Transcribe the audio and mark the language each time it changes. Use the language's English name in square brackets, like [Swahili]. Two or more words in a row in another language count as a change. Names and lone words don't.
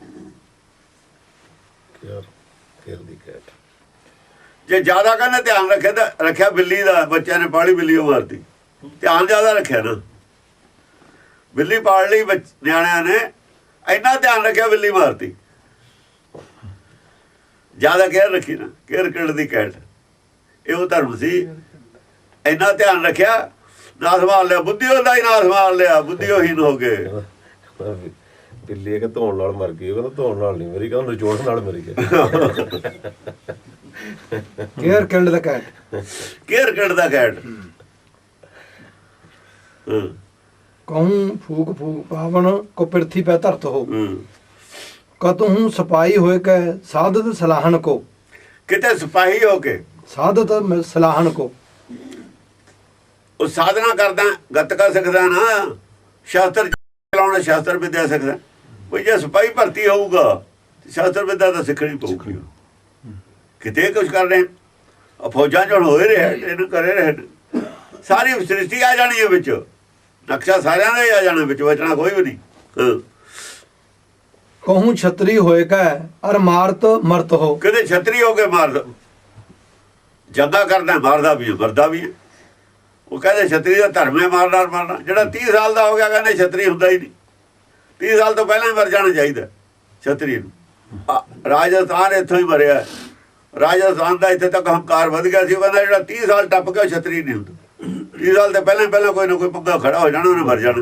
[Punjabi] ਜੇ ਜ਼ਿਆਦਾ ਕਹਿੰਦੇ ਧਿਆਨ ਰੱਖਿਆ ਤਾਂ ਰੱਖਿਆ ਬਿੱਲੀ ਦਾ ਬੱਚਿਆਂ ਨੇ ਪਾਲੀ ਬਿੱਲੀ ਉਹ ਮਾਰਤੀ ਧਿਆਨ ਜ਼ਿਆਦਾ ਰੱਖਿਆ ਨਾ ਬਿੱਲੀ ਪਾਲ ਲਈ ਨਿਆਣਿਆਂ ਨੇ ਇੰਨਾ ਧਿਆਨ ਰੱਖਿਆ ਬਿੱਲੀ ਮਾਰਤੀ ਜ਼ਿਆਦਾ ਕੇਅਰ ਰੱਖੀ ਨਾ [English] care killed the cat [Punjabi] ਇਹ ਉਹ ਧਰਮ ਸੀ ਇੰਨਾ ਧਿਆਨ ਰੱਖਿਆ ਨਾ ਸੰਭਾਲ ਲਿਆ ਬੁੱਧੀ ਉਹਦਾ ਹੀ ਨਾ ਸੰਭਾਲ ਲਿਆ ਬੁੱਧੀ ਉਹੀ ਹੋ ਗਏ ਬਿੱਲੀ ਕਿ ਧੋਣ ਨਾਲ ਮਰ ਗਈ ਉਹ ਕਹਿੰਦਾ ਧੋਣ ਨਾਲ ਨਹੀਂ ਮਰੀ ਕਹਿੰਦਾ ਨਿਚੋੜ ਨਾਲ ਮਰੀ ਗਈ [English] care killed the cat care killed the cat [Hindi] कहूँ फूक फूक पावन को पृथ्वी पे धरत हो कतहूँ सिपाही होए के साधत सलाहन को [Punjabi] ਕਿਤੇ ਸਿਪਾਹੀ ਹੋ ਕੇ [Hindi] साधत सलाहन को [Punjabi] ਉਹ ਸਾਧਨਾ ਕਰਦਾ ਗੱਤਕਾ ਸਿੱਖਦਾ ਨਾ ਸ਼ਾਸਤਰ ਚਲਾਉਣਾ ਸ਼ਾਸਤਰ ਵਿਦਿਆ ਸਿੱਖਦਾ ਕੋਈ ਜੇ ਸਿਪਾਹੀ ਭਰਤੀ ਹੋਊਗਾ ਸ਼ਾਸਤਰ ਵਿਦਿਆ ਤਾਂ ਸਿੱਖਣੀ ਪਊਗੀ ਕਿਤੇ ਕੁਝ ਕਰ ਰਹੇ ਫੌਜਾਂ ਚ ਹੋਏ ਰਿਹਾ ਇਹਨੂੰ ਕਰੇ ਰਹੇ ਸਾਰੀ ਸ੍ਰਿਸ਼ਟੀ ਆ ਜਾਣੀ ਹੈ ਵਿੱਚ ਨਕਸ਼ਾ ਸਾਰਿਆਂ ਦਾ ਹੀ ਆ ਜਾਣਾ ਵਿੱਚ ਬਚਣਾ ਕੋਈ ਵੀ ਨਹੀਂ [Hindi] कहूँ छतरी होए का और मारत मरत हो [Punjabi] ਕਿਤੇ ਛਤਰੀ ਹੋ ਕੇ ਮਾਰਦਾ ਜੰਗਾ ਕਰਦਾ ਮਾਰਦਾ ਵੀ ਮਰਦਾ ਵੀ ਉਹ ਕਹਿੰਦੇ ਛਤਰੀ ਦਾ ਧਰਮ ਹੈ ਮਾਰਨਾ ਜਿਹੜਾ 30 ਸਾਲ ਦਾ ਹੋ ਗਿਆ ਕਹਿੰਦੇ ਛਤਰੀ ਹੁੰਦਾ ਹੀ ਨਹੀਂ 30 ਸਾਲ ਤੋਂ ਪਹਿਲਾਂ ਹੀ ਮਰ ਜਾਣਾ ਚਾਹੀਦਾ ਛਤਰੀ ਨੂੰ ਰਾਜਸਥਾਨ ਇੱਥੋਂ ਹੀ ਮਰਿਆ ਰਾਜਸਥਾਨ ਦਾ ਇੱਥੇ ਤੱਕ ਹੰਕਾਰ ਵਧ ਗਿਆ ਸੀ ਉਹ ਕਹਿੰਦਾ ਜਿਹੜਾ 30 ਸਾਲ ਟੱਪ ਗਿਆ ਛਤਰੀ ਨਹੀਂ ਹੁੰਦਾ 30 ਸਾਲ ਤੋਂ ਪਹਿਲਾਂ ਕੋਈ ਨਾ ਕੋਈ ਪੰਗਾ ਖੜਾ ਹੋ ਜਾਣਾ ਉਹਨੇ ਮਰ ਜਾਣਾ